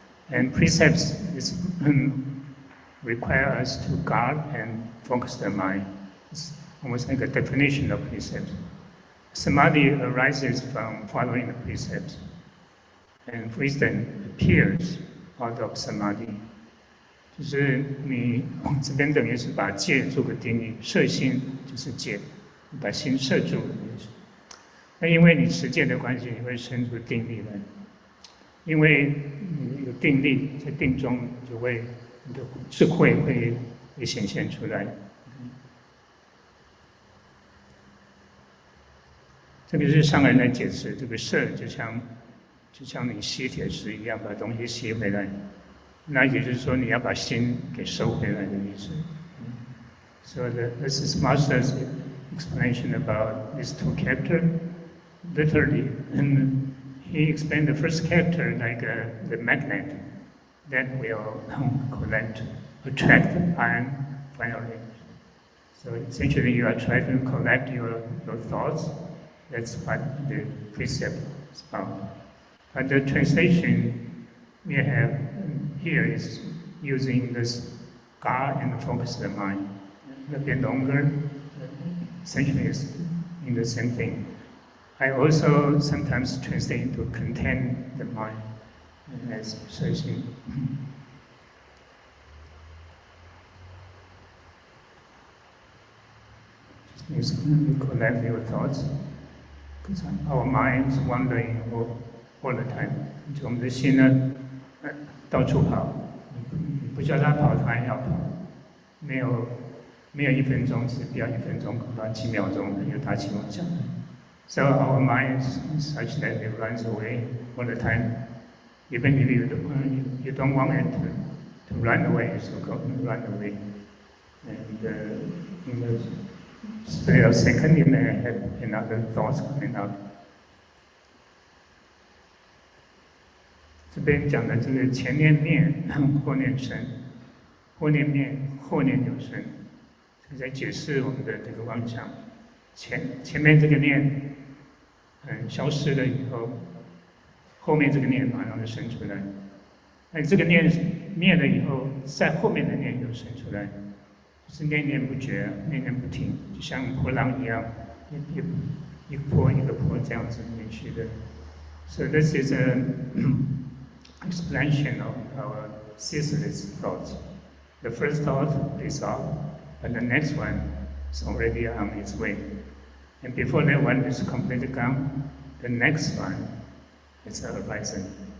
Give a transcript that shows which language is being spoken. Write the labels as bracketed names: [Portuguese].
[English] And precepts is, require us to guard and focus the mind. It's almost like a definition of precepts. Samadhi arises from following the precepts, and wisdom appears out of samadhi. [Chinese] 就是你这边等于是把戒做个定义，摄心就是戒，把心摄住的意思。那因为你持戒的关系，你会生出定力来。因为你有定力，在定中就会你的智慧会显现出来。这个是上人来解释，这个摄就像你吸铁石一样，把东西吸回来。那也就是说，你要把心给收回来的意思。 [English] So this is Master's explanation about these two characters, literally. And he explained the first character like the magnet that will attract iron finally. So essentially you are trying to collect your thoughts. That's what the precept is about. But the translation we have here is using this guard and focus the mind. A bit longer, essentially is in the same thing. I also sometimes translate into contain the mind as searching. Just collect your thoughts, because our mind is wandering all the time. [Chinese] 就我们的心呢，到处跑，你不叫它跑，它也要跑，没有1分钟是不要1分钟，恐怕几秒钟有大起妄想。 [English] So our mind is such that it runs away all the time. Even if you don't want it to run away, so go run away. And in the split of second, you may have another thoughts coming up. [Chinese] 这边讲的这个前念灭，后念生，后念灭，后念有生，是在解释我们的这个妄想。前面这个念，消失了以后，后面这个念马上就生出来。那这个念灭了以后，在后面的念又生出来，就是念念不绝，念念不停，就像波浪一样，一个波一个波这样子连续的。 [English] So this is an explanation of our ceaseless thoughts. The first thought is off, and the next one is already on its way. And before that one is completely gone, the next one is arising.